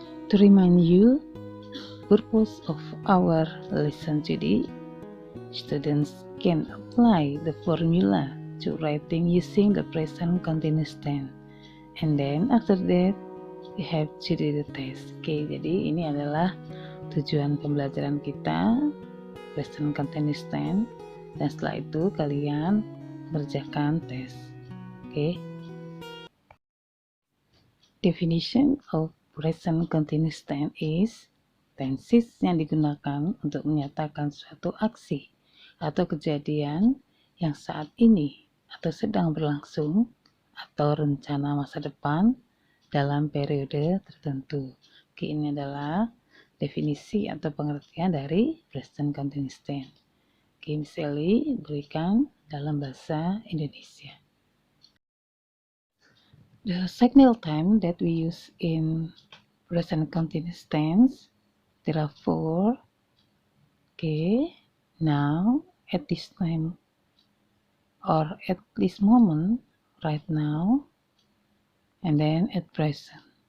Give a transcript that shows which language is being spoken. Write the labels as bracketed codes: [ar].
[en] To remind you, purpose of our lesson today, students can apply the formula to writing using the present continuous tense. And then after that, we have to do the test. [id] Oke, jadi ini adalah tujuan pembelajaran kita, present continuous tense, dan setelah itu kalian mengerjakan tes. Oke. [en] Definition of present continuous tense is [id] tenses yang digunakan untuk menyatakan suatu aksi atau kejadian yang saat ini atau sedang berlangsung atau rencana masa depan dalam periode tertentu. Oke, ini adalah definisi atau pengertian dari present continuous tense. Oke, misalnya berikan dalam bahasa Indonesia. [en] The signal time that we use in present continuous tense, there are 4. Okay, now, at this time, or at this moment, right now, and then at present.